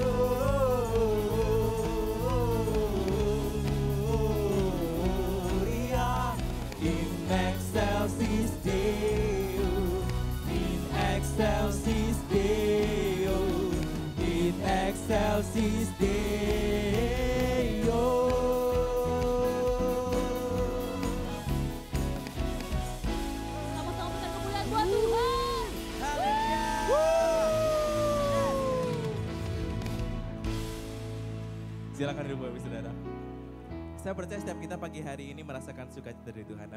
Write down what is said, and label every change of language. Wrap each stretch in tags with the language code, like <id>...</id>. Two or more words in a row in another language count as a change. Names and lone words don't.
<la>Gloria in excelsis Deo. In excelsis Deo. In excelsis Deo.</la> <id>Sama-sama berikan kemuliaan buat Tuhan. Silakan duduk Bapak Saudara. Saya percaya setiap kita pagi hari ini merasakan sukacita dari Tuhan.</id>